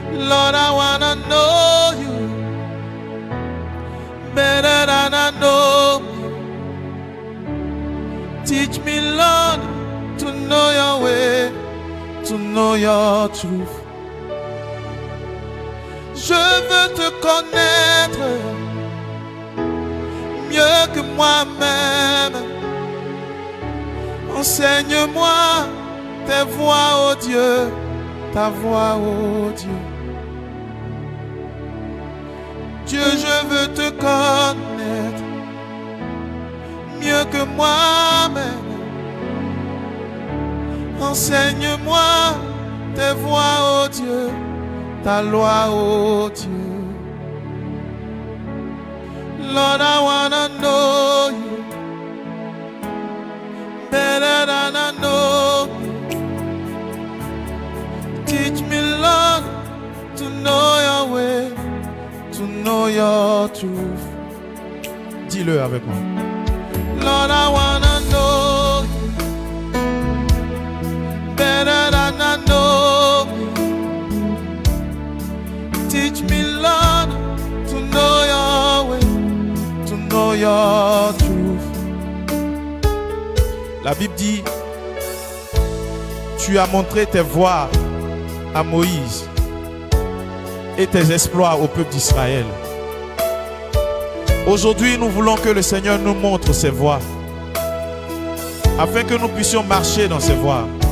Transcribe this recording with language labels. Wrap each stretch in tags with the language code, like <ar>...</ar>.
<en>Lord, I wanna know you better than I know me. Teach me, Lord, to know your way, to know your truth.</en> <fr>Je veux te connaître mieux que moi-même. Enseigne-moi tes voies, oh Dieu, ta voix, oh Dieu. Dieu, je veux te connaître mieux que moi-même. Enseigne-moi tes voies, oh Dieu, ta loi, oh Dieu.</fr> <en>Lord, I wanna know you better than I know. Teach me, Lord, to know your way, to know your truth.</en> <fr>Dis-le avec moi.</fr> <en>Lord, I wanna know you better than I know. Teach me, Lord, to know your way, to know your truth.</en> <fr>La Bible dit, tu as montré tes voies à Moïse et tes exploits au peuple d'Israël. Aujourd'hui, nous voulons que le Seigneur nous montre ses voies, afin que nous puissions marcher dans ses voies.</fr>